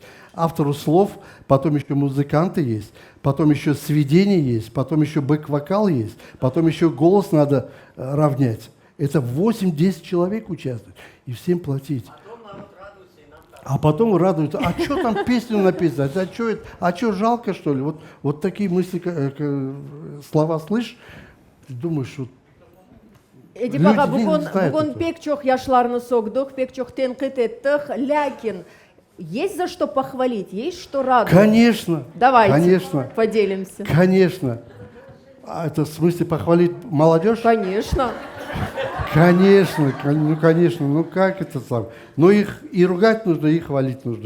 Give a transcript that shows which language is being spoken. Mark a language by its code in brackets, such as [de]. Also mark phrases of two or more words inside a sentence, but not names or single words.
[ru] Автору слов, потом еще музыканты есть, потом еще сведения есть, потом еще бэк-вокал есть, потом еще голос надо равнять. Это 8-10 человек участвуют. И всем платить. А потом радуются, а что там песню написать, а что жалко, что ли? Вот такие мысли, слова слышишь, думаешь, что [crh] Эдип аға, бүгін пек чоқ яшларны соғдық, пек чоқ тенқит еттік, [ru] ләкин есть за что похвалить, есть что радовать? Конечно. Давайте, конечно, поделимся. Конечно. А это в смысле похвалить молодежь? Конечно. Конечно, ну как это сам? Но их и ругать нужно, и хвалить нужно.